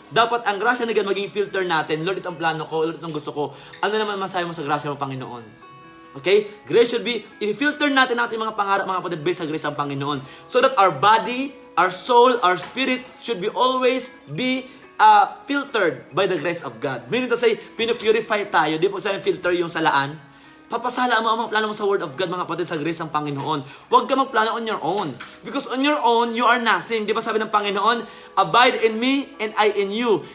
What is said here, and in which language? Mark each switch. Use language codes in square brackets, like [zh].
[tl] Dapat ang grasya na maging filter natin. Lord, itong plano ko, Lord, itong gusto ko. Ano naman masabi mo sa grasya mo, Panginoon? Okay? [en] Grace should be, [tl] i-filter natin mga pangarap, mga kapatid, based sa grace ng Panginoon. [en] So that our body, our soul, our spirit should be always be filtered by the grace of God. [tl] Meaning to say, pinupurify tayo. Di po sa filter yung salaan. Papasala mo ang plano mo sa word of God, mga kapatid, sa grace ng Panginoon. Huwag ka magplano [en] on your own. Because on your own, you are nothing. [tl] Di ba sabi ng Panginoon, [en] abide in me and I in you.